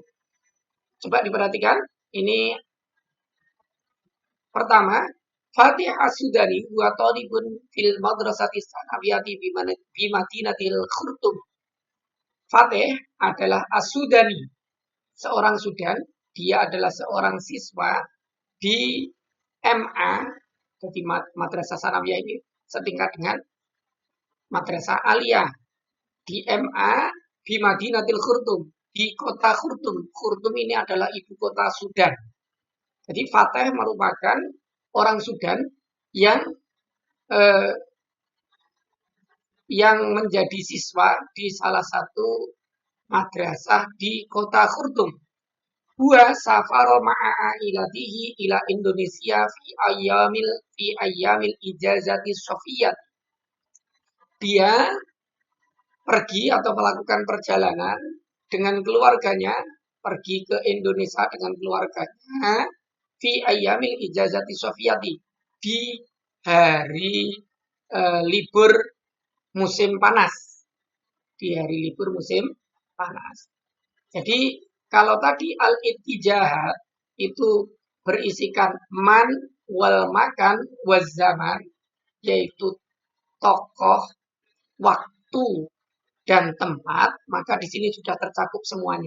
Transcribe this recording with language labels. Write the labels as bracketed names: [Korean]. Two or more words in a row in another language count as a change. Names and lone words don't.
[Indonesian] Coba diperhatikan, ini pertama, [Arabic] فاتح السوداني وطالب في المدرسة الثانوية بمدينة الخرطوم. [Indonesian] Fatih adalah As-Sudani, seorang Sudan. Dia adalah seorang siswa di MA, jadi Madrasah Sanawiyah ini setingkat dengan Madrasah Aliyah di MA di [Arabic] مدينة الخرطوم, [Indonesian] di kota Khurtum. Khurtum ini adalah ibu kota Sudan. Jadi Fatih merupakan orang Sudan yang menjadi siswa di salah satu madrasah di kota Khurtum. [Arabic] هو سافر مع عائلته إلى إندونيسيا في أيام الإجازة الصيفية. [Indonesian] Dia pergi atau melakukan perjalanan dengan keluarganya, pergi ke Indonesia dengan keluarganya [Arabic] في أيام الإجازة الصيفية, [Indonesian] di hari libur musim panas. Di hari libur musim panas. Jadi kalau tadi al-ittijahat itu berisikan [Arabic] من والمكان والزمان, [Indonesian] yaitu tokoh, waktu, dan tempat, maka di sini sudah tercakup semuanya.